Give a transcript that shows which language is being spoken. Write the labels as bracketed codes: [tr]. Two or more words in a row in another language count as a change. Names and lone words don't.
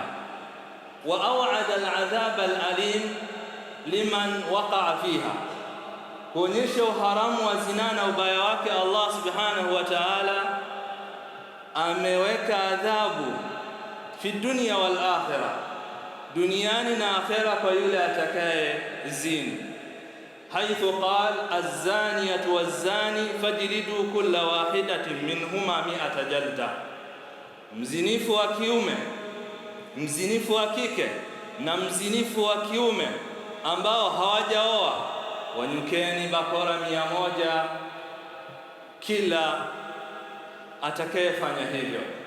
[ar] وأوعد العذاب الأليم لمن وقع فيها, [sw] kuonyesha uharamu wa zina na ubaya wake, [ar] الله سبحانه وتعالى [sw] ameweka adhabu [ar] في الدنيا والآخرة, [sw] duniani na akhira, kwa yule atakaye zini. [ar] حيث قال الزانية والزاني فاجلدوا كل واحدة منهما 100 جلدة, [sw] mzinifu wa kiume, mzinifu wa kike na mzinifu wa kiume ambao hawajaoa, wanyukeni bakora 100 kila atakayefanya hivyo.